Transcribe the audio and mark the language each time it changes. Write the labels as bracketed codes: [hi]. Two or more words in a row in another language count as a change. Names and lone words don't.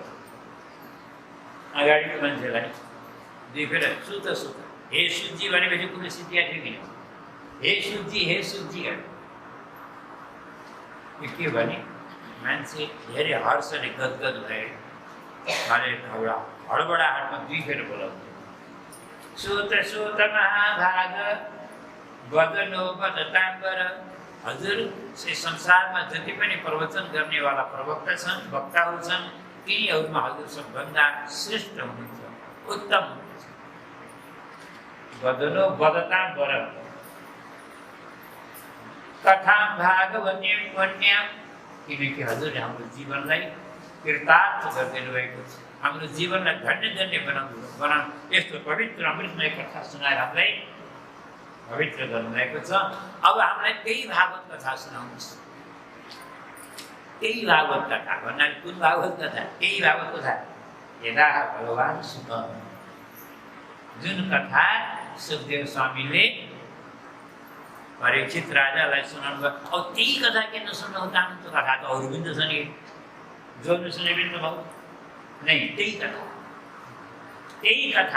[ne] अगाडिको मान्छेलाई दुई फेर [sa] सुत सुत, [ne] हे सुजी भनेपछि कुनै सिद्धिया थियो किन? हे सुजी, हे सुजी यो के भने मान्छे धेरै हर्षले गदगद भए एउटा हडबडाहटमा दुई फेर बोलाउँछ, [sa] सुत सुत महाभाग वदनो वदताम्बर। [ne] हजुर, संसारमा जति पनि प्रवचन गर्नेवाला प्रवक्ता छन्, वक्ताहरू छन्, तिनीहरूमा हजुर सबभन्दा श्रेष्ठ हुनुहुन्छ, उत्तम हुनुहुन्छ। [sa] वदनो वदताम्बर कथां भागवतीं पुण्यां। [ne] किनकि हजुर हाम्रो जीवनलाई कृतार्थ गरिदिनु भएको छ, हाम्रो जीवनलाई धन्य धन्य बनाउनु यस्तो पवित्र अमृतमय कथा सुनाएर हामीलाई पवित्र गर्नुभएको छ। अब हामीलाई त्यही भागवत कथा सुनाउनुहोस्। त्यही भागवत कथा भन्नाले कुन भागवत कथा? त्यही भागवत कथा [sa] यदा भगवान् सुत, [ne] जुन कथा सुखदेव स्वामीले परीक्षित राजालाई सुनाउनु भयो। अब त्यही कथा किन सुन्नु चाहनु? त्यो कथा त अरू पनि त छ नि, जो सुने पनि त भयो नै। त्यही कथा, त्यही कथा।